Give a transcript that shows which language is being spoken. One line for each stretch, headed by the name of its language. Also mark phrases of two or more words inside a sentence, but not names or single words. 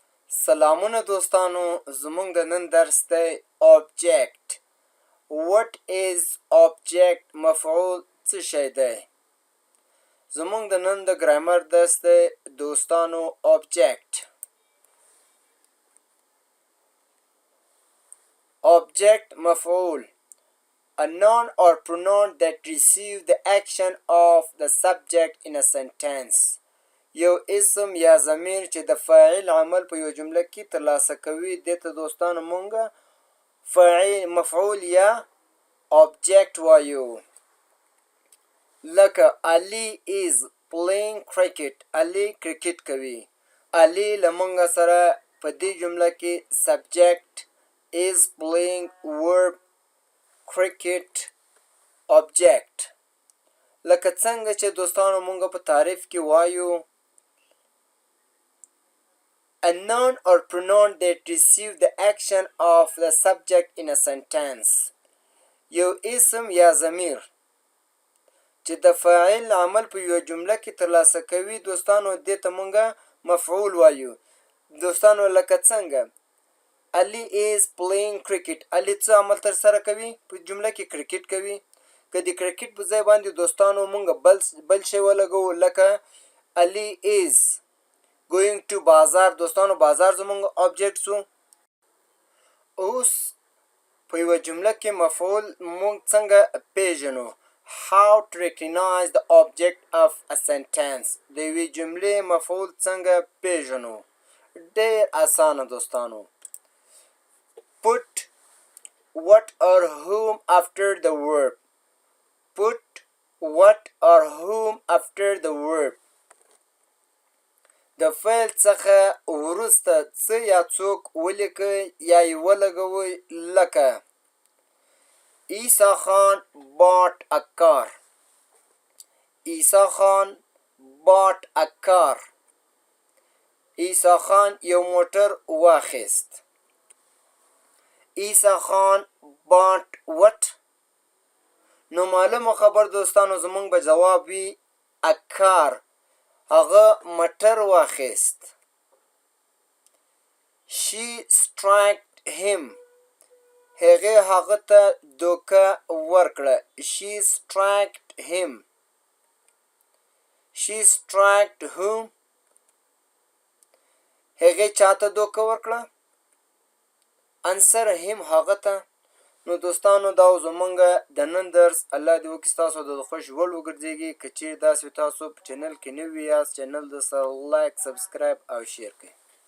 Pashto: سلامونه دوستانو زمونږ د نن درس دی object.
English: What is object؟
Pashto: مفعول څه شی دی؟ زمونږ د نن د ګرامر درس دی دوستانو object.
English: Object مفعول a noun or pronoun that receive the action of the subject in a sentence.
Pashto: یو اسم یا ضمیر چې د فاعل عمل په یو جمله کې ترلاسه کوي دې ته دوستانو مونږ مفعول یا object وایو.
English: لکه علي is playing cricket.
Pashto: علي کرکټ کوي. علي له مونږ سره په دې جمله کې
English: subject is playing verb cricket object.
Pashto: لکه څنګه چې دوستانو مونږ په تعریف کې وایو
English: a noun or pronoun that receive the action of the subject in a sentence.
Pashto: یو اسم یا ضمیر چې د فاعل عمل په یو جمله کې ترلاسه کوي دوستانو دې ته مونږ مفعول وایو. دوستانو لکه څنګه علي
English: is playing cricket.
Pashto: علي څه عمل تر سره کوي؟ په جمله کې کرکټ کوي. که د کرکټ په ځای باندې دوستانو مونږ بل شی ولګو لکه علي
English: is going to
Pashto: بازار. دوستانو بازار زمونږ object شو. اوس په یوه جمله کې مفعول مونږ څنګه پیژنو؟
English: how to recognize the object of a sentence.
Pashto: د یوې جملې مفعول څنګه پیژنو؟ ډېر اسانه دوستانو.
English: put what or whom after the verb. put what or whom after the verb.
Pashto: د فعل څخه وروسته څه یا څوک ولیکئ یا یې ولګوئ لکه عیسی خان
English: bought a car. عیسی خان bought a car.
Pashto: عیسی خان یو موټر واخیست.
English: عیسی خان bought what؟
Pashto: نو معلومه خبر دوستانو زمونږ به جواب وي
English: a car.
Pashto: هغه موټر واخیست.
English: she struck him.
Pashto: هغه ته دوکه ورکړه.
English: she struck him. she struck whom؟
Pashto: هغې چاته دوکه ورکړه؟
English: answer him.
Pashto: هغه ته. نو دوستانو دا زمونږ د نن درس. الله دې وکړي ستاسو د خوښ وړ وګرځېږي. که چیرې داسې تاسو په چینل کې نوي یاست چینل د سره
English: like subscribe
Pashto: او شیر کړئ.